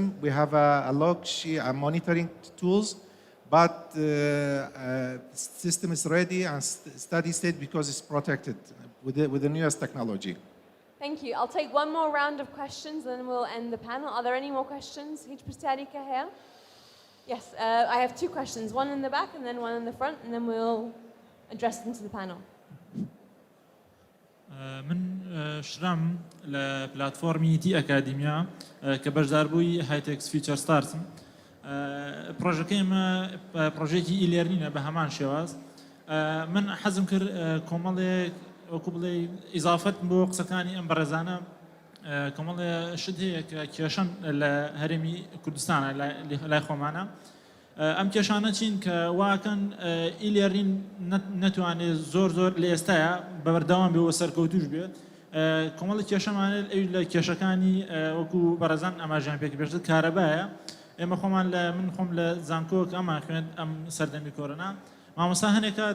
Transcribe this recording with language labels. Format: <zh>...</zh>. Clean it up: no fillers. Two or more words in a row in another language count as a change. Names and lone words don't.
<en>We have a log sheet, a monitoring tools. But the system is ready and steady state because it's protected with the newest technology. Thank you. I'll take one more round of questions and then we'll end the panel. Are there any more questions? Yes, I have 2 questions, one in the back and then one in the front, and then we'll address them to the panel.</en> <ckb>من شرم لپلاتفورمی تی ئەکادیمیا کە بەشداربووی هایتێکس فیچەر ستارتم پرۆژەکەی ئێمە پرۆژێکی ئیلێرنینە بە هەمان شێواز من حەزم کرد کۆمەڵێک وەکو بڵێ ئیزافەت بۆ قسەکانی ئەم بەڕێزانە کۆمەڵێ شت هەیە کە کێشەن لە هەرێمی کوردستانە لای خۆمانە ئەم کێشانە چین کە واکەن ئیلێرنین نەتوانێت زۆر لە ئێستاە بەبەردەوام بێ وە سەرکەوتوش بێت کۆمەڵی کێشەمانێت ئەوی لە کێشەکانی وەکو بەڕێزان ئەماژیان پێک بێژێت کارەبایە ئێمە خۆمان من خۆم لە زانکۆک ئەمان خوێند ئەم سەردەمی کۆرۆنا مامۆستا هەنێک</ckb>